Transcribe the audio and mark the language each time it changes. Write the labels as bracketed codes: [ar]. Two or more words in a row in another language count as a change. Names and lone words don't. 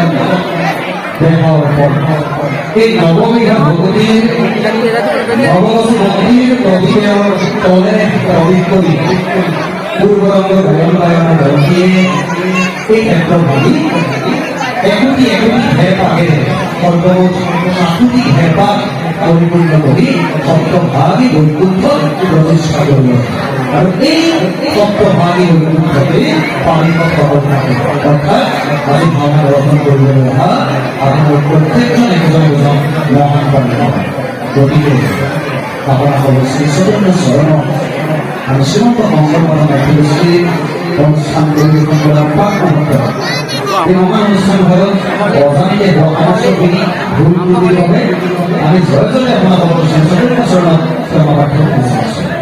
[as] দেহৰ এই নৱবিধা ভগৱতীৰ ভগৱতী ভক্তিৰ প্ৰতীকৰ তলে প্ৰৱেশ কৰি পূৰ্বৰংগ গায়ন বায়নৰ গ্ৰন্থিয়ে এই ক্ষেত্ৰ ভাবি একোটি একোটি হেঁপাহেৰে সৰ্বমুঠ ৭টি হেঁপাহ পৰিপূৰ্ণ কৰি সপ্তভাগী বৈকুণ্ঠ প্ৰতিষ্ঠা কৰিব। আৰু এই সপ্তভাগী বৈকুণ্ঠতে পাৰিষদ প্ৰৱৰ্তন অৰ্থাৎ আজি ভাওনা দৰ্শন কৰিবলৈ অহা আপোনাৰ প্ৰত্যেকজন একজন একজন মহান পাৰিষদ। গতিকে আপোনালোকৰ শ্ৰী চৈতন্য চৰণত আৰু শ্ৰীমন্ত শংকৰ মাতৃগোষ্ঠী অনুষ্ঠান পৰিৱেশন কৰা প্ৰাক মুহূৰ্তত এই মহান অনুষ্ঠান ঘৰত অজানিতে সমাজখিনি ভুল ত্ৰুটিৰ বাবে আমি জয় জয় আপোনালোকৰ শ্ৰী চৈতন্য চৰণত ক্ষমা প্ৰাৰ্থনা কৰিছোঁ।